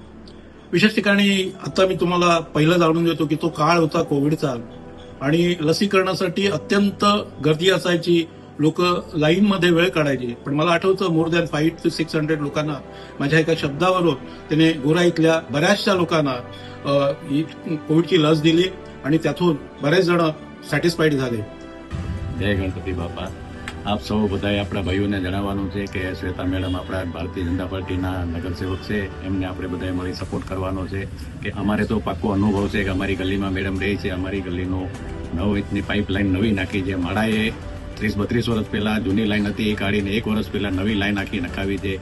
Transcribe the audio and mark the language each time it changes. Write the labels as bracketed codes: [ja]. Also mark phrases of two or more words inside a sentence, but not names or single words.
[mr] विशेष ठिकाणी आता मी तुम्हाला पहिलं जाणून देतो की तो काळ होता कोविडचा आणि लसीकरणासाठी अत्यंत गर्दी असायची. लोक लाईनमध्ये वेळ काढायचे. पण मला आठवतं [en] more than [mr] 500 to 600 लोकांना माझ्या एका शब्दावरून त्याने गुराईतल्या बऱ्याचशा लोकांना ही कोविडची लस दिली आणि त्यातून बरेच जण સેટિસ્ફાઈડ झाले. [gu] જય ગણપતિ બાપા. આપ સૌ બધાએ આપણા ભાઈઓને જણાવવાનું છે કે શ્વેતા મેડમ આપણા ભારતીય જનતા પાર્ટીના નગરસેવક છે, એમને આપણે બધાએ મળી સપોર્ટ કરવાનો છે કે અમારે તો પાક્કો અનુભવ છે કે અમારી ગલીમાં મેડમ રહી છે. અમારી ગલીનો 9 ઇંચની પાઇપલાઇન નવી નાખી છે. માળાએ 30-32 વર્ષ પહેલા જૂની લાઈન હતી એ કાઢીને 1 વર્ષ પહેલા નવી લાઈન આખી નખાવી છે.